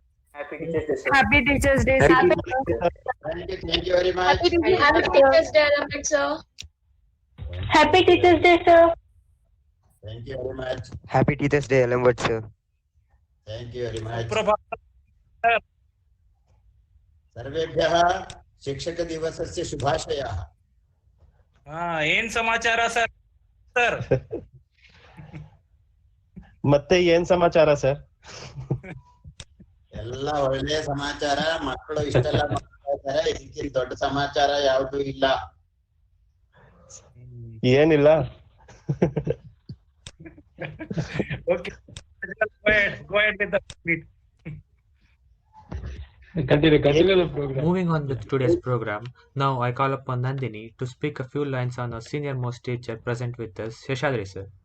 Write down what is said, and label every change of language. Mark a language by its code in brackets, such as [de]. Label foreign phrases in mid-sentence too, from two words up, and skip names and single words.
[en] Happy Teachers Day, sir. Happy Teachers Day, sir. Thank you very much. Happy Teachers Day, Helmut sir. Happy Teachers Day, sir. Thank you very much. Happy Teachers Day, Helmut sir. Thank you very much. Prabhat. [sa] सर्वेभ्यः शिक्षक दिवसस्य शुभाशयाः. [kn] ಏನ್ ಸಮಾಚಾರ ಸರ್? ಸರ್ ಮತ್ತೆ ಏನ್ ಸಮಾಚಾರ ಸರ್? ಎಲ್ಲ ಒಳ್ಳೆಯ ಸಮಾಚಾರ. ಮಕ್ಕಳು ಇಷ್ಟೆಲ್ಲ ಮಾಡ್ತಾ ಇದ್ದಾರೆ. ಇದಕ್ಕಿಂತ ದೊಡ್ಡ ಸಮಾಚಾರ ಯಾವುದು ಇಲ್ಲ. ಏನಿಲ್ಲ. [en] Okay. Go ahead with the meet. Continue the program. Moving on with today's program, now I call upon Nandini to speak a few lines on our senior most teacher present with us, Sheshadri sir.